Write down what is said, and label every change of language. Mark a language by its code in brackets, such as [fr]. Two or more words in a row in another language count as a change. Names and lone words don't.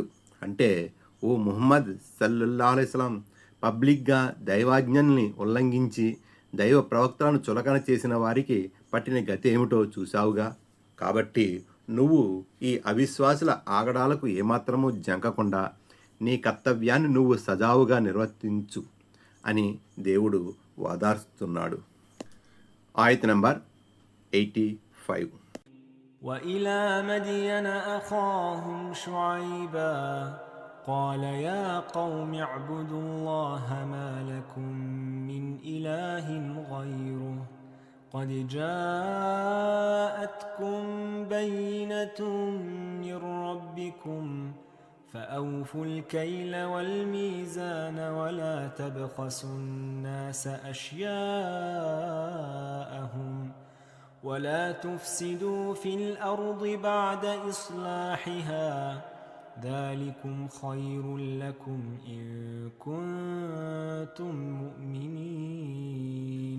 [te] అంటే ఓ ముహమ్మద్ [ar] صلى الله عليه وسلم [te] పబ్లిక్గా దైవాజ్ఞల్ని ఉల్లంఘించి దైవ ప్రవక్తలను చులకన చేసిన వారికి పట్టిన గతి ఏమిటో చూశావుగా. కాబట్టి నువ్వు ఈ అవిశ్వాసుల ఆగడాలకు ఏమాత్రమూ జంకకుండా నీ కర్తవ్యాన్ని నువ్వు సజావుగా నిర్వర్తించు అని దేవుడు వాదారుస్తున్నాడు. ఆయత నంబర్ 85. [ar] وإلى مدين أخاهم شعيبا قال يا قوم اعبدوا الله ما لكم من إله غيره قد جاءتكم بينة من ربكم فأوفوا الكيل والميزان ولا تبخسوا الناس أشياءهم ولا تفسدوا في الأرض بعد إصلاحها ذلكم خير لكم إن كنتم مؤمنين.